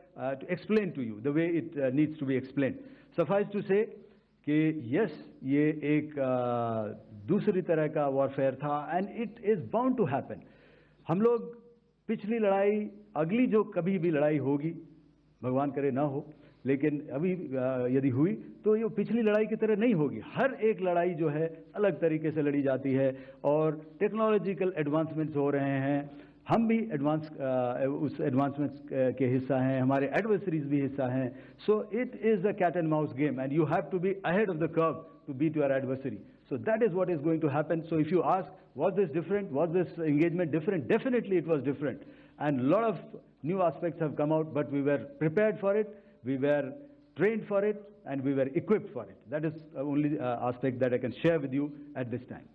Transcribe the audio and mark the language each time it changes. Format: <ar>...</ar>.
<en>to explain to you the way it needs to be explained. Suffice to say कि yes,</en> <hi>ये एक दूसरी तरह का</hi> <en>warfare था and it is bound to happen.</en> <hi>हम लोग पिछली लड़ाई, अगली जो कभी भी लड़ाई होगी, भगवान करे ना हो, लेकिन अभी यदि हुई तो ये पिछली लड़ाई की तरह नहीं होगी. हर एक लड़ाई जो है अलग तरीके से लड़ी जाती है और टेक्नोलॉजिकल एडवांसमेंट्स हो रहे हैं. हम भी उस एडवांसमेंट्स के हिस्सा हैं, हमारे एडवर्सरीज भी हिस्सा हैं.</hi> <en>So it is a cat and mouse game and you have to be ahead of the curve to beat your adversary. So that is what is going to happen. So if you ask, was this different? Was this engagement different? Definitely it was different. And a lot of new aspects have come out, but we were prepared for it, we were trained for it, and we were equipped for it. That is the only aspect that I can share with you at this time.</en>